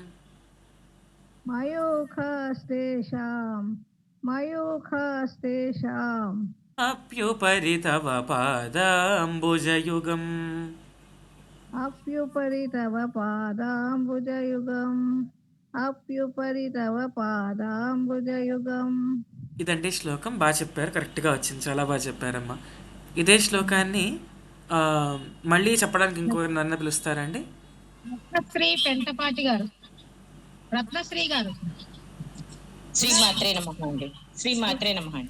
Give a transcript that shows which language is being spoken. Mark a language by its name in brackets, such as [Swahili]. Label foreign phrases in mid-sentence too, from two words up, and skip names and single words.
[Sanskrit] मयूखास्तेषाम् अप्युपरि तव पादाम्बुजयुगम् अप्युपरि तव पादाम्बुजयुगम् अप्युपरि तव पादाम्बुजयुगम् [Telugu] ఇదండి శ్లోకం. బాగా చెప్పారు, కరెక్ట్గా వచ్చింది, చాలా బాగా చెప్పారమ్మా. ఇదే శ్లోకాన్ని ఆ, మళ్ళీ చెప్పడానికి ఇంకొకరు నన్ను పిలుస్తారండి. రత్నశ్రీ పెంటపాటి గారు, రత్నశ్రీ గారు. [Sanskrit] శ్రీమాత్రే నమః అండి. శ్రీమాత్రే నమః అండి.